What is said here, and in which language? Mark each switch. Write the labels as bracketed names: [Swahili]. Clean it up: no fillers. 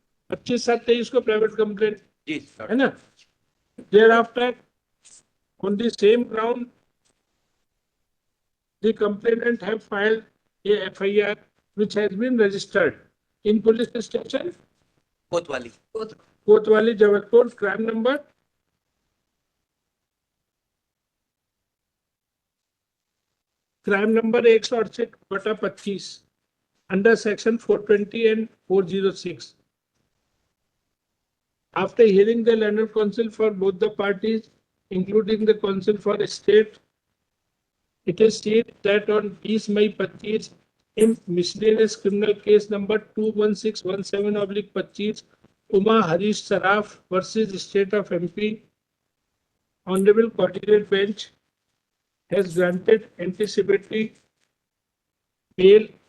[Hindi] 25/7/23 को private complaint जी है ना? [English] Thereafter, on the same ground, the complainant have filed a FIR which has been registered in police station [Hindi] कोतवाली। कोतवाली Jabalpur, crime number 168/25 [English] under section 420 and 406. After hearing the learned counsel for both the parties, including the counsel for state, it is stated that on 20 May 25 in miscellaneous criminal case number 21617/25, Uma Harish Saraf versus State of MP, Honorable Coordinate Bench has granted anticipatory bail